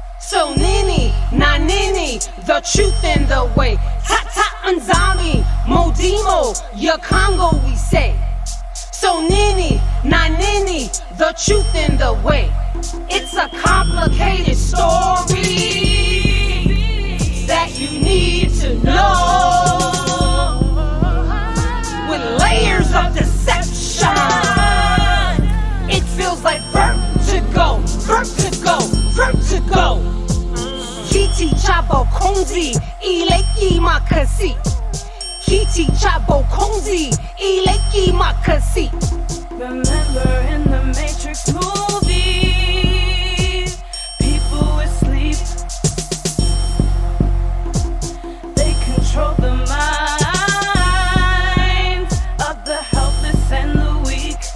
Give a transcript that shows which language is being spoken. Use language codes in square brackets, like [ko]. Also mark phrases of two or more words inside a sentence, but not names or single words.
[ln] So nini, na nini, [en] the truth and the way. Tata Nzami, Modimo, your Congo we say. [ln] So nini, na nini, [en] the truth and the way. It's a complicated story that you need to know, with layers of deception. It feels like vertigo, vertigo, vertigo. [sw] Kiti cha [ln] bokonzi, ileki makasi. [sw] Kiti cha [ln] bokonzi, ileki makasi. [en] Remember in the Matrix movie, people asleep. They control the minds of the helpless and the weak.